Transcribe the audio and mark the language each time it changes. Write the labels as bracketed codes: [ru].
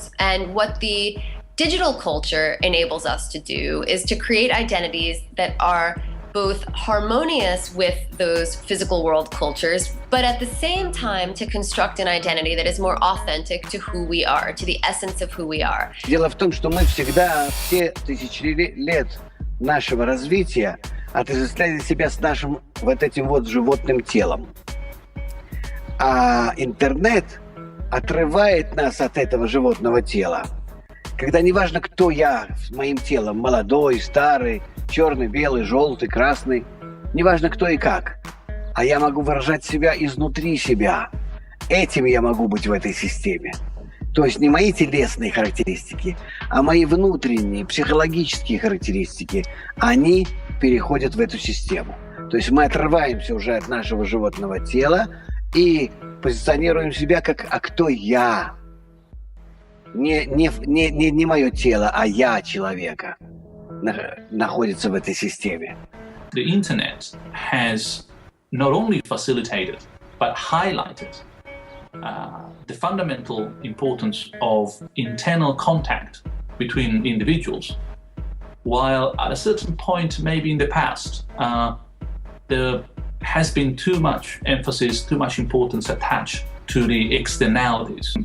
[en] And what the digital culture enables us to do is to create identities that are both harmonious with those physical world cultures, but at the same time to construct an identity that is more authentic to who we are, to the essence of who we are. [ru] Дело в том, что мы всегда, все тысячи лет нашего развития, отождествляли себя с нашим вот этим вот животным телом. А интернет отрывает нас от этого животного тела. Когда неважно, кто я с моим телом, молодой, старый, черный, белый, желтый, красный, неважно кто и как, а я могу выражать себя изнутри себя. Этим я могу быть в этой системе. То есть не мои телесные характеристики, а мои внутренние, психологические характеристики, они переходят в эту систему. То есть мы отрываемся уже от нашего животного тела и позиционируем себя как «а кто я?». Не мое тело, а я человека находится в этой системе. [en] The internet has not only facilitated but highlighted the fundamental importance of internal contact between individuals, while at a certain point, maybe in the past, there has been too much emphasis, too much importance attached to the externalities.